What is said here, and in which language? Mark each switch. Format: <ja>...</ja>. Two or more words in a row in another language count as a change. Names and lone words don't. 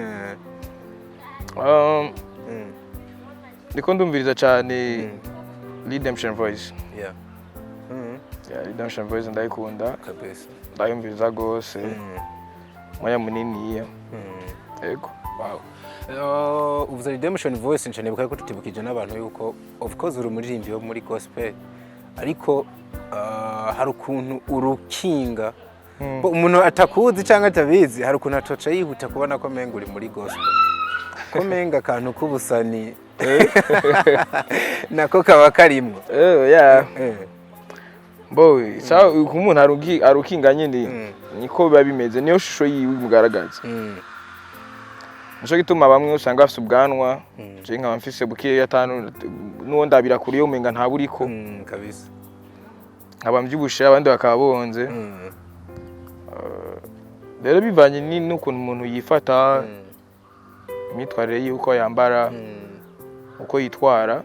<rn>Ndiko ndumviriza cyane Redemption Voice. Yeah. Yeah, Redemption Voice ndayikunda kabisa. Ndayumviriza gose. Moya munini ya. Ego. Wow. Uvuze Redemption Voice nshane bukaye ko tutibukije n'abantu yuko</rn> <en>of course</en> <rn>uri umuririmbyi wo muri gospel. Ariko hari ukuntu urukinga. Umuntu atakuzi cyangwa atabizi hari ukuntu atoca yihuta kubona ko menga uri muri gospel. Ko menga kantu kubusani. Nako kaba karimo. Yeah.</rn> <en>Boy, so</en> <rn>umuntu arukinga nyine niko biba bimeze, niyo shusho yiwe mugaragaza. Nico gituma bamwe usanga bafite ubwanwa, je nka mfise bukiye yatanu nuwo ndabira kuri yo menga nta buriko. Kabisa. Abambyibushe abandi bakabonze. Rero bivanye n'ukuntu umuntu yifata, imitwarire yuko yambara, uko yitwara.</rn>